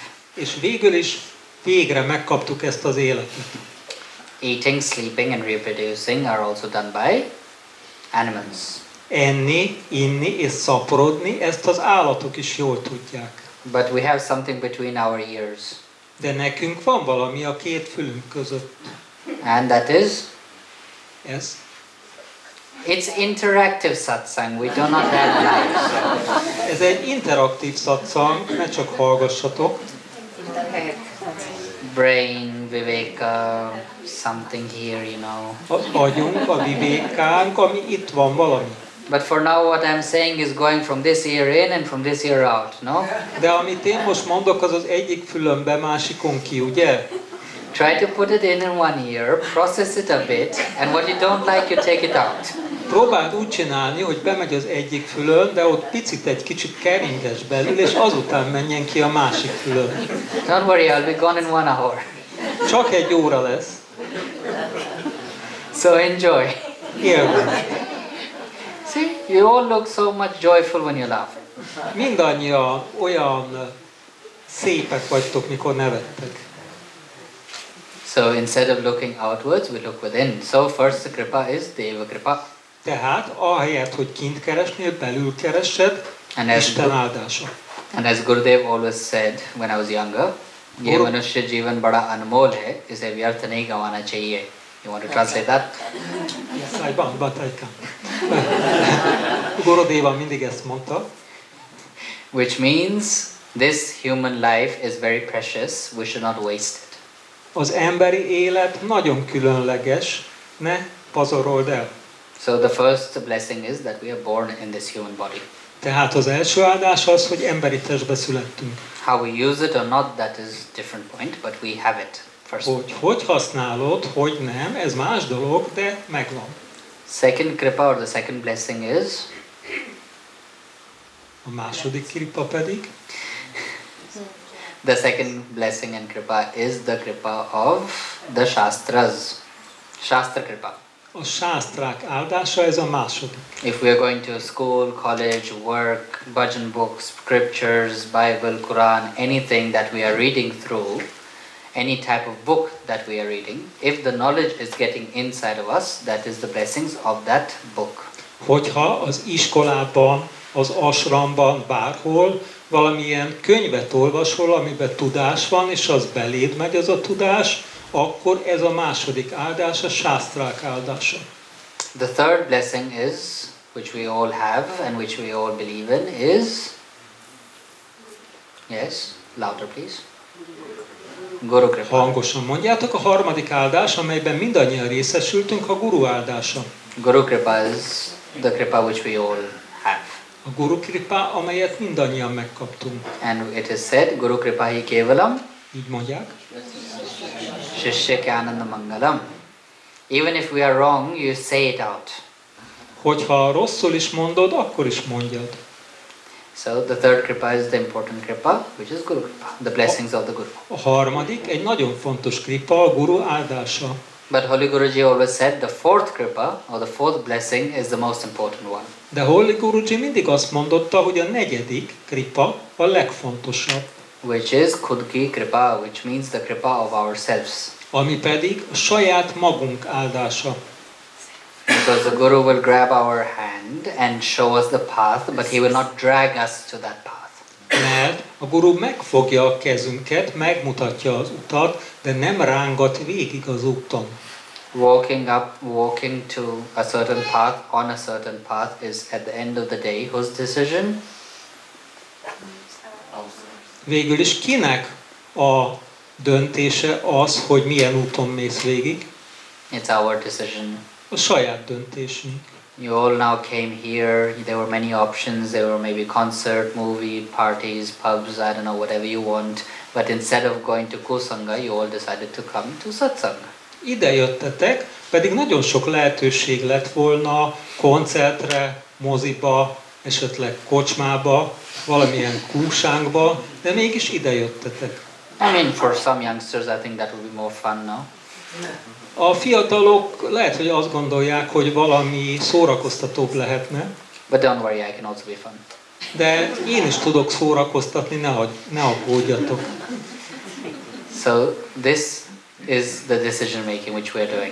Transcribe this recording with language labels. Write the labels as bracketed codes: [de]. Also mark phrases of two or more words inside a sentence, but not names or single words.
[hu] És végül is végre megkaptuk ezt az életet. [en] Eating, sleeping, and reproducing are also done by animals. [hu] Enni, inni és szaporodni, ezt az állatok is jól tudják. [en] But we have something between our ears. [hu] De nekünk van valami a 2 fülünk között. [en] And that is? [hu] Ez. [en] It's interactive satsang. We do not have lives. [hu] Ez egy interaktív satszang, ne csak hallgassatok. [en] Brain, viveka, something here, you know. [hu] Az agyunk, a vivékánk, ami itt van valami. [en] But for now what I'm saying is going from this ear in and from this ear out, no? [hu] De amit én most mondok, az az egyik fülönbe, másikon ki, ugye? [en] Try to put it in one ear, process it a bit, and what you don't like, you take it out. [hu] Próbáld úgy csinálni, hogy bemegy az egyik fülön, de ott picit egy kicsit keringes belül, és azután menjen ki a másik fülön. [en] Don't worry, I'll be gone in 1 hour. [hu] Csak 1 óra lesz. [en] So enjoy. [hu] Élvezd. [en] See, you all look so much joyful when you laugh. [hu] Mindannyian olyan szépek vagytok, mikor nevettek. [en] So instead of looking outwards, we look within. So first the kripa is [hi] देव कृपा. [hu] Tehát ahelyett, hogy kint keresnél, belül keresed, [en] And as, [hu] Isten áldása. [en] and as Gurudev always said when I was younger, [hi] Ye Guru- मनुष्य जीवन बड़ा अनमोल है, इसे व्यर्थ नहीं गँवाना चाहिए. [en] You want to translate that? Yes, but I can't. [hu] Gurodeva mindig ezt mondta, [en] Which means this human life is very precious. We should not waste it. [hu] az emberi élet nagyon különleges, ne pazarolд el. [en] So the first blessing is that we are born in this human body. [hu] Tehát az első áldás az, hogy emberi testbe születtünk. [en] How we use it or not, that is different point, but we have it first. [hu] Hogy használod, hogy nem, ez más dolog, de megvan. [en] Second kripa or the second blessing is [hu] A második kripa pedig, [en] The second blessing and kripa is the kripa of the Shastras. [hi] शास्त्र कृपा. [hu] A sásztrák áldása, ez a második. [en] If we are going to school, college, work, bhajan books, scriptures, Bible, Quran, anything that we are reading through, any type of book that we are reading, if the knowledge is getting inside of us, that is the blessings of that book. [hu] Hogyha az iskolában, az asramban, bárhol valamilyen könyvet olvasol, amiben tudás van, és az beléd megy az a tudás, akkor ez a második áldás, a sásztrák áldása. [en] The third blessing is, which we all have and which we all believe in, is, yes, louder please, [hi] गुरु कृपा. [hu] Hangosan mondjátok, a harmadik áldás, amelyben mindannyian részesültünk, a guru áldása. [hi] गुरु कृपा [en] is the Kripa which we all have. [hu] A [hi] गुरु कृपा, [hu] amelyet mindannyian megkaptunk. [en] And it is said, [sa] गुरु कृपा हि केवलम्, [hu] Így mondják. [sa] शिष्य क्यानन्द मङ्गलम्. [en] Even if we are wrong, you say it out. [hu] Hogyha rosszul is mondod, akkor is mondjad. [en] So the third Kripa is the important Kripa, which is [hi] गुरु कृपा, [en] the blessings of the Guru. [hu] A harmadik, egy nagyon fontos kripa, a guru áldása. [en] But Holy Guruji always said the fourth Kripa, or the fourth blessing, is the most important one. [hu] De Holy Guruji mindig azt mondotta, hogy a negyedik kripa a legfontosabb. [en] Which is [hi] ख़ुद की कृपा, [en] which means the Kripa of ourselves. [hu] Ami pedig a saját magunk áldása. [en] Because the Guru will grab our hand and show us the path, but he will not drag us to that path. Mert a guru megfogja a kezünket, megmutatja az utat, de nem rángat végig az úton. Walking to a certain path, on a certain path, is at the end of the day whose decision? Végül is kinek a döntése az, hogy milyen úton mész végig? It's our decision. A saját döntésünk. You all now came here, there were many options, there were maybe concert, movie, parties, pubs, I don't know, whatever you want. But instead of going to Kusanga, you all decided to come to Satsanga. [hu] Ide jöttetek, pedig nagyon sok lehetőség lett volna koncertre, moziba, esetleg kocsmába, valamilyen kúsánkba, de mégis ide jöttetek. [en] I mean, for some youngsters, I think that would be more fun, no? [hu] A fiatalok lehet, hogy azt gondolják, hogy valami szórakoztatóbb lehetne, [en] But don't worry, I can also be fun. [hu] de én is tudok szórakoztatni, ne aggódjatok. [en] So this is the decision making which we are doing.